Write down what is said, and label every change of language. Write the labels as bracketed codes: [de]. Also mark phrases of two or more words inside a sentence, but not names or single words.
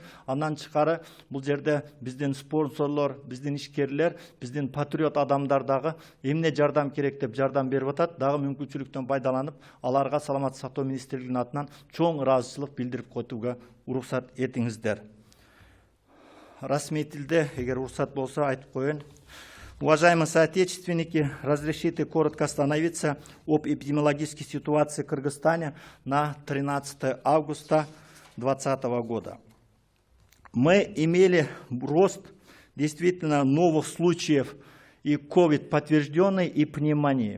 [ky] Андан чыкары бул жерде биздин спонсорлор, биздин ишкерлер, биздин патриот адамдар дагы эмне жардам керек деп жардам берип атат. Дагы мүмкүнчүлүктөн пайдаланып, аларга саламаттык сактоо министрлигинин атынан чоң ыраазычылык билдирип коюуга уруксат этиңиздер. Расмий тилде, эгер уруксат болсо, айтып коеюн. [ru] Уважаемые соотечественники, разрешите коротко остановиться об эпидемиологической ситуации в Кыргызстане на 13 августа 2020 года. Мы имели рост действительно новых случаев и COVID подтвержденной, и пневмонии.